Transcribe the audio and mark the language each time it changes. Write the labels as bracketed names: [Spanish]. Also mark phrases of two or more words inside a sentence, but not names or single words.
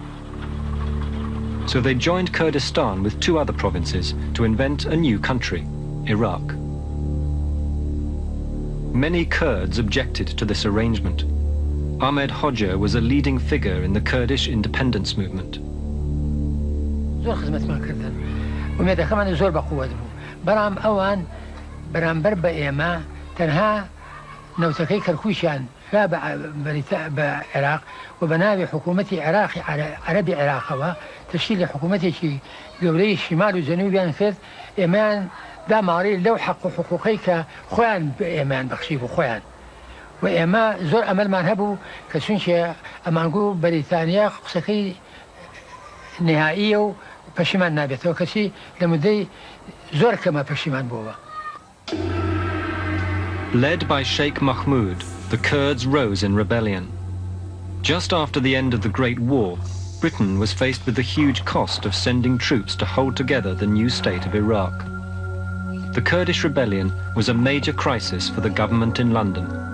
[English] So they joined Kurdistan with 2 other provinces to invent a new country, Iraq. Many Kurds objected to this arrangement. Ahmed Hoxha was a leading figure in the Kurdish independence movement. [Central Kurdish] ومێدەکەمان زۆر بەقووەت بوو بەڵام ئەوان بەرامبەر بە ئێمە تەنها نەوتەکەی کەرکووشیان بە عێراق و بە ناوی حکوومەتی عێراقی عەرەبی عێراقەوە تشکیل لە حکوومەتێکی گەورەی شیمال و جەنوبیان کرد ئێمەیان داماڕی لەو حەق و حقوقەی کە خۆیان بە ئێمەیان بەخشی بوو خۆیان و ئێمە زۆر ئەمەلمان هەبوو کە چونکە ئەمانگوو بەریتانیا قسەکەی نهائیە و پەشیمان نابێتەوە کەچی لە مدەی زۆر کەمە پەشیمان بووە. [English] Led by Sheikh Mahmud, the Kurds rose in rebellion. Just after the end of the Great War, Britain was faced with the huge cost of sending troops to hold together the new state of Iraq. The Kurdish rebellion was a major crisis for the government in London.